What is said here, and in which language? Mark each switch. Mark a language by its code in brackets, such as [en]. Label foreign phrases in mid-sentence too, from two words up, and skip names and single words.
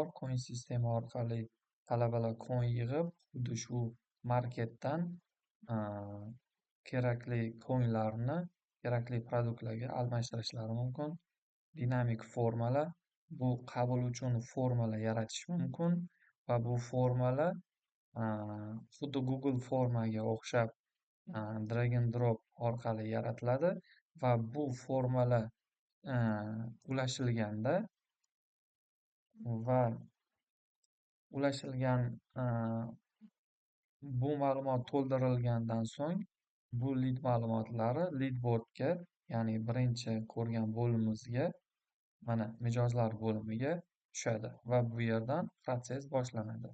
[uz] Coin sistema orqali talabalar coin yig'ib, xuddi shu marketdan kerakli coinlarni kerakli produktlarga almashtirishlari mumkin. Dinamik formalar. Bu qabul uchun formalar yaratish mumkin va bu formalar xuddi Google formaga o'xshab [en] drag and drop [uz] orqali yaratiladi va bu formula ulashilganda va ulashilgan bu ma'lumot to'ldirilgandan so'ng bu lead ma'lumotlari leadboardga, ya'ni birinchi ko'rgan bo'limimizga, mana mijozlar bo'limiga tushadi va bu yerdan protsess boshlanadi.